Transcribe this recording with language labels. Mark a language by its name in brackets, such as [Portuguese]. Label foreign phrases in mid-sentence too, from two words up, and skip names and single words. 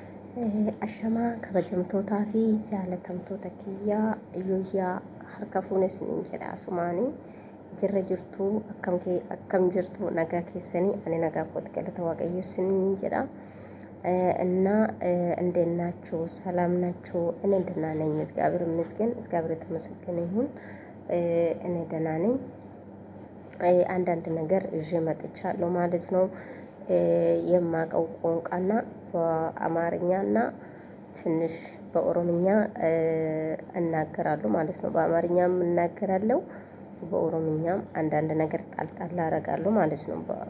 [Oromo] Ashamaa kabajamtootaa fi jaalatamtoota kiyyaa Yooyyaa harka fuunes niin jedha asumaanii jirra jirtu akkam jirtu nagaa keessanii ani nagaa kooti galata waaqayyo niin jedha [Amharic] እና እንዴት ናችሁ ሰላም ናችሁ እኔ ደህና ነኝ እግዚአብሔር ይመስገን እግዚአብሔር የተመሰገነ ይሁን እኔ ደህና ነኝ አንዳንድ ነገር ይዤ መጥቻለሁ ማለት ነው የማቀው ቋንቋና በአማርኛና ትንሽ በኦሮምኛ እናገራለሁ ማለት ነው በአማርኛም እናገራለሁ በኦሮምኛም አንዳንድ ነገር ጣልጣል አደርጋለሁ ማለት ነው